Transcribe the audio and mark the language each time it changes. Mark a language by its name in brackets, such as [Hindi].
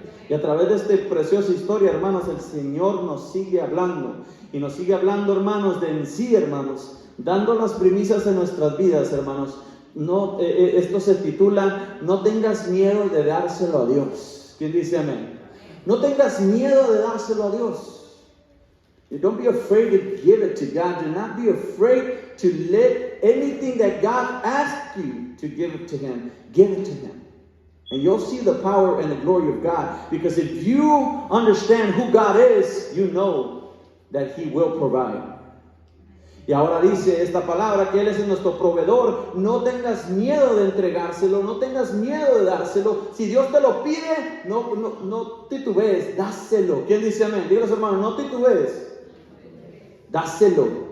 [Spanish] Y a través de esta preciosa historia, hermanos, el Señor nos sigue hablando. Y nos sigue hablando, hermanos, de en sí, hermanos, dando las primicias en nuestras vidas, hermanos. Esto se titula, no tengas miedo de dárselo a Dios. ¿Quién dice amén? No tengas miedo de dárselo a Dios. [English] Don't be afraid to give it to God. Do not be afraid to let anything that God asks you to give it to Him. Give it to Him. And you'll see the power and the glory of God. Because if you understand who God is, you know that He will provide. [Spanish] Y ahora dice esta palabra que Él es nuestro proveedor. No tengas miedo de entregárselo, no tengas miedo de dárselo. Si Dios te lo pide, no titubees, dáselo. ¿Quién dice amén? Dígale a su hermano, no titubees, dáselo.